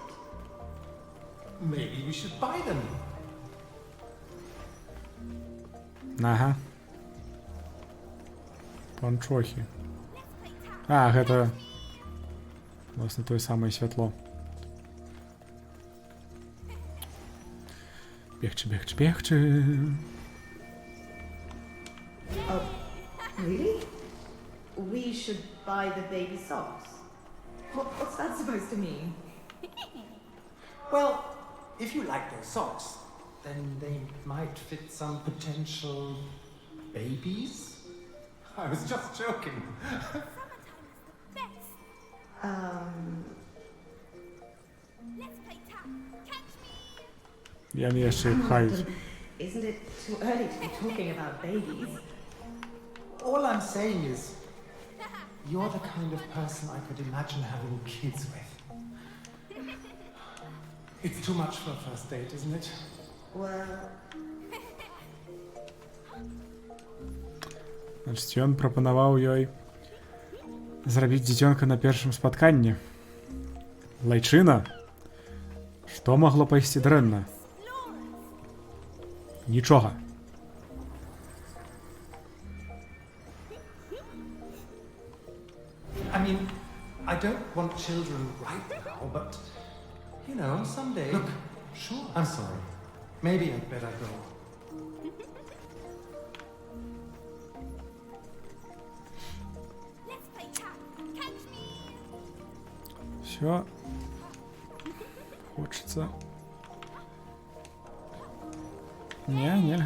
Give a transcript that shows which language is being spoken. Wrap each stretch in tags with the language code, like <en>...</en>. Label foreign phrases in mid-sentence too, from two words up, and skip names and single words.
<en>Maybe we should buy them.</en> <be>Ага. Панчохи. А, гэта... Власне, тое самае святло. Бегчы, бегчы, бегчы.</be> <en>Oh, really? We should buy the baby socks. What's that supposed to mean? Well, if you like those socks, then they might fit some potential babies. I was just joking.</en> <be>Я не яшчэ пхаюць.</be> <en>Isn't it too early to be talking about babies? All I'm saying is, you're the kind of person I could imagine having kids with. It's too much for a first date, isn't it? Well,</en> <be>Значыць, ён прапанаваў ёй зрабіць дзіцёнка на першым спатканні. Лайчына? Што магло пайсці дрэнна? Нічога.</be> <en>I mean, I don't want children right now, but, you know, someday... Look, sure. I'm sorry. Maybe I'd better go.</en> <ru>Всё. Хочется. Не, нельга.</ru>